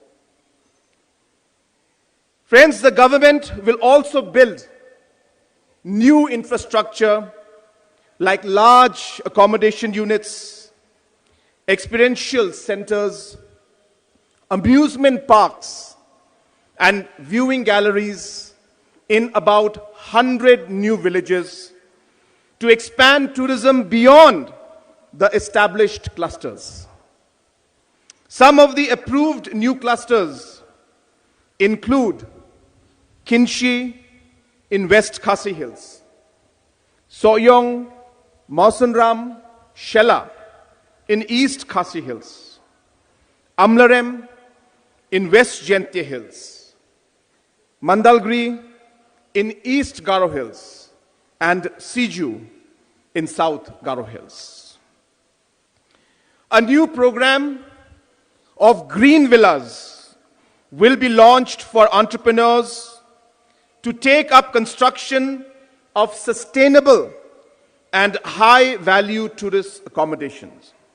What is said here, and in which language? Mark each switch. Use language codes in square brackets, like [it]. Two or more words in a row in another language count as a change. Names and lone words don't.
[en] Friends, the government will also build new infrastructure like large accommodation units, experiential centers, amusement parks, and viewing galleries in about 100 new villages to expand tourism beyond the established clusters. Some of the approved new clusters include Kinshi in West Khasi Hills, Soyong, Mausanram, Shella in East Khasi Hills, Amlarem in West Jaintia Hills, Mandalgri in East Garo Hills, and Siju in South Garo Hills. A new program of green villas will be launched for entrepreneurs to take up construction of sustainable and high-value tourist accommodations.